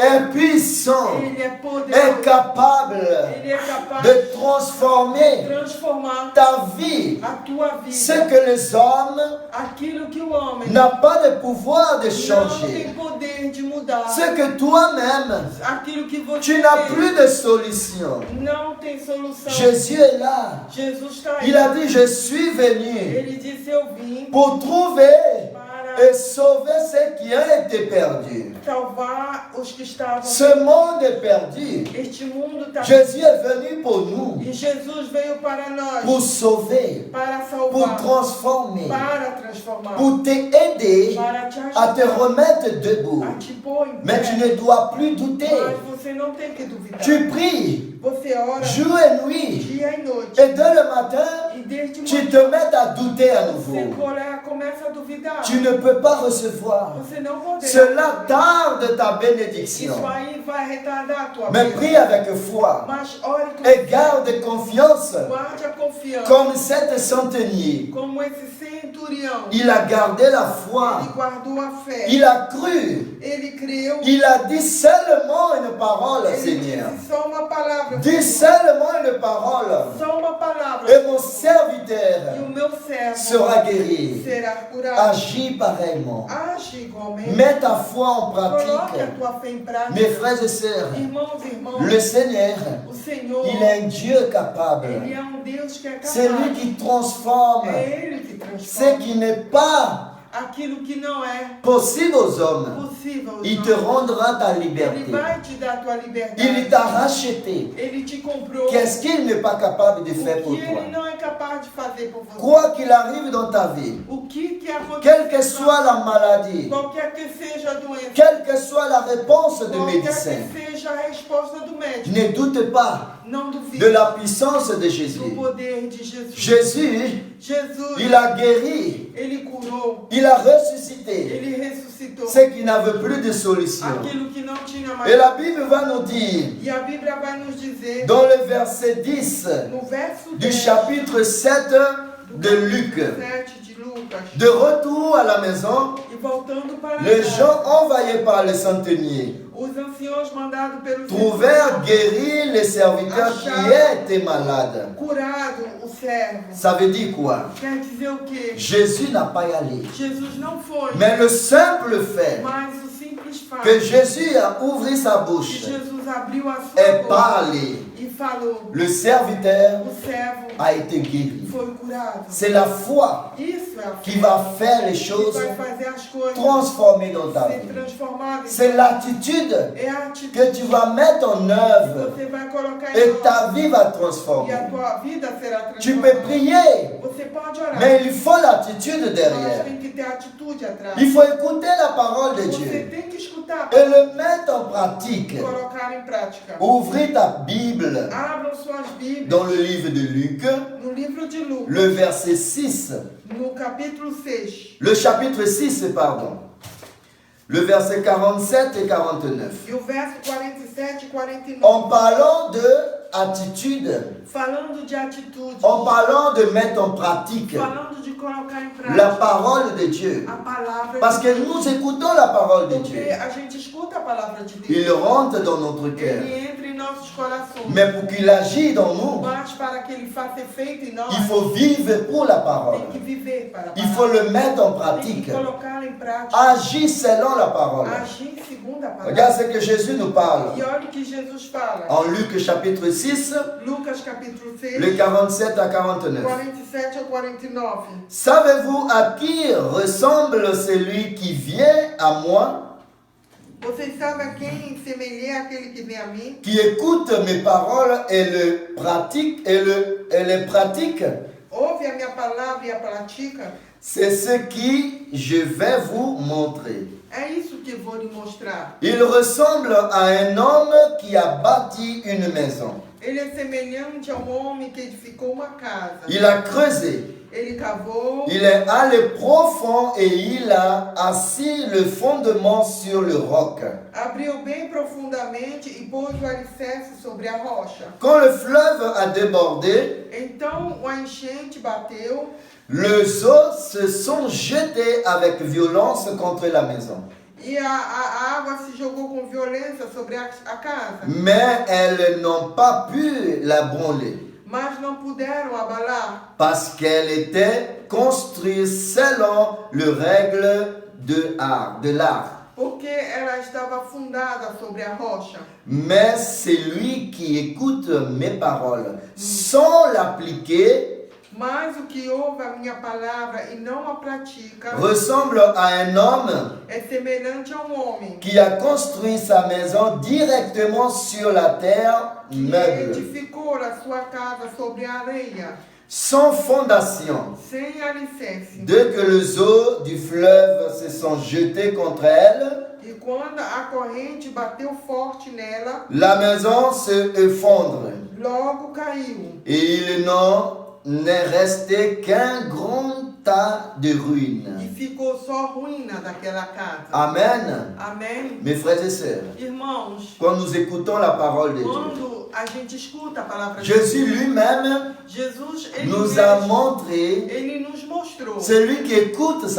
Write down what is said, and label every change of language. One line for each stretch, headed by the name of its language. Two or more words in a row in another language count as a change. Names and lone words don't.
French: est puissant,
Portuguese: Ele é poderoso.
French: est capable
Portuguese: Ele é capaz
French: de
Portuguese: de
French: transformer
Portuguese: transformar
French: ta vie.
Portuguese: a tua
French: Ce
Portuguese: vida.
French: que les hommes
Portuguese: Aquilo que o homem
French: n'ont pas de pouvoir de
Portuguese: não tem
French: changer.
Portuguese: poder de mudar.
French: Ce que toi-même,
Portuguese: Aquilo que você
French: tu n'as
Portuguese: tem
French: plus de solution.
Portuguese: não tem solução.
French: Jésus est là.
Portuguese: Jesus está aí.
French: Il a dit, je suis venu
Portuguese: Ele disse, eu vim
French: pour trouver
Portuguese: para
French: et sauver ceux qui ont été perdus.
Portuguese: salvar os que estavam.
French: Ce monde est perdu.
Portuguese: Este mundo está.
French: Jésus est venu pour nous,
Portuguese: E Jesus veio para nós,
French: pour sauver,
Portuguese: para
French: pour
Portuguese: salvar,
French: transformer,
Portuguese: para transformar,
French: pour t'aider
Portuguese: para te
French: à te
Portuguese: ajudar,
French: remettre debout.
Portuguese: a te pôr em
French: Mais tu
Portuguese: pé.
French: ne dois plus douter.
Portuguese: Mas você não tem que duvidar.
French: Tu pries
Portuguese: Você ora
French: jour et nuit.
Portuguese: dia e noite.
French: Et dès le matin,
Portuguese: E desde
French: tu
Portuguese: manhã
French: te mets à douter à
Portuguese: você
French: nouveau.
Portuguese: começa a duvidar.
French: Tu ne peux pas recevoir.
Portuguese: Você não poderá.
French: Cela tarde ta
Portuguese: Isso
French: bénédiction.
Portuguese: aí vai retardar a tua
French: Mais
Portuguese: vida.
French: prie avec foi
Portuguese: Mas ore com
French: et garde confiance
Portuguese: guarde a confiança.
French: comme cet centenier.
Portuguese: Como esse centurião.
French: Il a gardé la foi.
Portuguese: Ele guardou a fé.
French: Il a cru.
Portuguese: Ele creu.
French: Il a dit seulement une parole,
Portuguese: Ele
French: Seigneur.
Portuguese: disse só uma palavra.
French: Dis
Portuguese: Senhor.
French: seulement une parole.
Portuguese: Só uma palavra.
French: Et mon
Portuguese: E
French: serviteur
Portuguese: o meu servo
French: sera guéri.
Portuguese: será curado.
French: Agis pareillement.
Portuguese: Age igualmente.
French: Mets ta foi en
Portuguese: Coloque a
French: pratique.
Portuguese: tua fé em prática.
French: Mes frères et sœurs,
Portuguese: Irmãos e irmãs,
French: le Seigneur,
Portuguese: o Senhor,
French: il est un Dieu capable.
Portuguese: Ele é um Deus que é
French: C'est lui
Portuguese: capaz.
French: qui transforme
Portuguese: É Ele que
French: ce
Portuguese: transforma
French: qui n'est pas
Portuguese: aquilo que não é
French: possible aux hommes.
Portuguese: possível. aos
French: Il te
Portuguese: homens.
French: rendra ta
Portuguese: Ele
French: liberté.
Portuguese: vai te dar a tua liberdade.
French: Il t'a racheté.
Portuguese: Ele te comprou.
French: Qu'est-ce qu'il n'est pas capable de
Portuguese: O
French: faire pour
Portuguese: que
French: toi?
Portuguese: Ele não é capaz de fazer por você.
French: Quoi qu'il arrive dans ta vie,
Portuguese: O que acontece,
French: quelle que soit la maladie,
Portuguese: qualquer que seja a doença,
French: quelle que soit la réponse du
Portuguese: qualquer
French: médecin,
Portuguese: que seja a resposta do médico,
French: ne doute pas.
Portuguese: Não duvide
French: de la puissance de
Portuguese: do
French: Jésus.
Portuguese: poder de Jesus.
French: Jésus,
Portuguese: Jesus,
French: il a guéri,
Portuguese: ele curou,
French: il a ressuscité
Portuguese: ele ressuscitou
French: ceux qui n'avaient plus de solution.
Portuguese: aquilo que não tinha mais.
French: Et la Bible va nous dire,
Portuguese: E a Bíblia vai nos dizer,
French: dans le verset 10
Portuguese: no verso
French: du
Portuguese: 10
French: chapitre 7 de Luc,
Portuguese: 7 de Lucas,
French: de retour à la maison,
Portuguese: e voltando para
French: les
Portuguese: casa,
French: gens envoyés par le centenier
Portuguese: os anciãos mandados pelo
French: trouvèrent guérir les serviteurs qui étaient malades.
Portuguese: curado o servo.
French: Ça veut dire quoi?
Portuguese: Quer dizer o quê?
French: Jésus n'a pas y allé.
Portuguese: Jesus não foi,
French: Mais le simple fait
Portuguese: mas o simples fato
French: que Jésus a ouvert sa
Portuguese: que
French: bouche
Portuguese: Jesus abriu a sua
French: et
Portuguese: boca
French: parlé,
Portuguese: e falou,
French: le serviteur
Portuguese: o servo
French: a été guéri.
Portuguese: foi curado.
French: C'est la foi
Portuguese: Isso é a
French: qui
Portuguese: fé
French: va faire les
Portuguese: que
French: choses
Portuguese: vai fazer as coisas
French: transformées dans ta
Portuguese: ser
French: vie.
Portuguese: transformadas.
French: C'est l'attitude
Portuguese: É a atitude
French: que tu vas mettre en
Portuguese: que
French: œuvre
Portuguese: você vai colocar em
French: et
Portuguese: nós,
French: ta vie va
Portuguese: e a
French: transformer.
Portuguese: tua vida será
French: Tu peux
Portuguese: transformada.
French: prier,
Portuguese: Você pode orar,
French: mais il faut l'attitude
Portuguese: mas
French: derrière.
Portuguese: tem que ter atitude atrás.
French: Il faut écouter la parole de
Portuguese: Você
French: Dieu
Portuguese: tem que escutar
French: et le mettre en pratique.
Portuguese: e colocar em prática.
French: Ouvrez ta Bible
Portuguese: Abram suas Bíblias
French: dans le livre de Luc,
Portuguese: no livro de Lucas,
French: le verset 6,
Portuguese: no capítulo 6,
French: le chapitre 6, pardon, le verset 47 et 49.
Portuguese: e o verso 47 e 49,
French: En parlant de attitude,
Portuguese: falando de atitude,
French: en parlant de mettre en pratique
Portuguese: falando de colocar em
French: la
Portuguese: prática
French: parole de Dieu.
Portuguese: a palavra
French: Parce
Portuguese: de
French: que
Portuguese: Deus.
French: nous écoutons la parole de
Portuguese: Porque
French: Dieu.
Portuguese: a gente escuta a palavra de
French: Il
Portuguese: Deus,
French: rentre dans notre cœur.
Portuguese: ele entra em nossos corações,
French: Mais pour qu'il agisse dans nous,
Portuguese: mas para que ele faça efeito em nós,
French: il faut vivre pour la parole.
Portuguese: tem que viver para a
French: Il faut
Portuguese: palavra,
French: le mettre en
Portuguese: tem
French: pratique.
Portuguese: que colocá-la em prática,
French: Agis selon la parole.
Portuguese: agir segundo a palavra.
French: Regarde ce que Jésus nous parle.
Portuguese: E olha o que Jesus fala,
French: En Luc chapitre 6,
Portuguese: Lucas capítulo 6,
French: le 47 à 49.
Portuguese: 47 a 49.
French: Savez-vous à qui ressemble celui qui vient à moi,
Portuguese: Vocês sabem a quem semelhar aquele que vem a mim,
French: qui écoute mes paroles et le pratique et les pratique?
Portuguese: ouve a minha palavra e a pratica?
French: C'est ce qui je vais vous montrer.
Portuguese: É isso que vou lhe mostrar.
French: Il ressemble à un homme qui a bâti une maison.
Portuguese: Ele é semelhante a homem que edificou uma casa.
French: Il a creusé,
Portuguese: Ele cavou,
French: il est allé profond et il a assis le fondement sur le roc.
Portuguese: abriu bem profundamente e pôs o alicerce sobre a rocha.
French: Quand le fleuve a débordé,
Portuguese: Então a enchente bateu,
French: les eaux se sont jetées avec violence contre la maison.
Portuguese: e a água se jogou com violência sobre a casa.
French: Mais elles n'ont pas pu la branler
Portuguese: Mas não puderam abalar,
French: parce qu'elle était construite selon les règles de l'art.
Portuguese: porque ela estava fundada sobre a rocha.
French: Mais celui qui écoute mes paroles sans l'appliquer
Portuguese: Mas o que ouve a minha palavra e não a pratica
French: ressemble à un homme
Portuguese: é semelhante a um homem
French: qui a construit sa maison directement sur la terre
Portuguese: que
French: meuble,
Portuguese: edificou a sua casa sobre a areia,
French: sans fondation.
Portuguese: sem alicerce.
French: Dès que les eaux du fleuve se sont jetées contre elle,
Portuguese: E quando a corrente bateu forte nela,
French: la maison se effondre
Portuguese: logo caiu.
French: et il n'en est resté qu'un grand tas de ruines.
Portuguese: E ficou só ruína daquela casa.
French: Amen.
Portuguese: Amém?
French: Mes frères et sœurs,
Portuguese: Irmãos,
French: quand nous écoutons la parole de Dieu,
Portuguese: quando a gente escuta a palavra de
French: Jésus lui-même
Portuguese: Jesus, ele,
French: nous a
Portuguese: mesmo,
French: montré
Portuguese: ele nos mostrou
French: celui qui écoute sa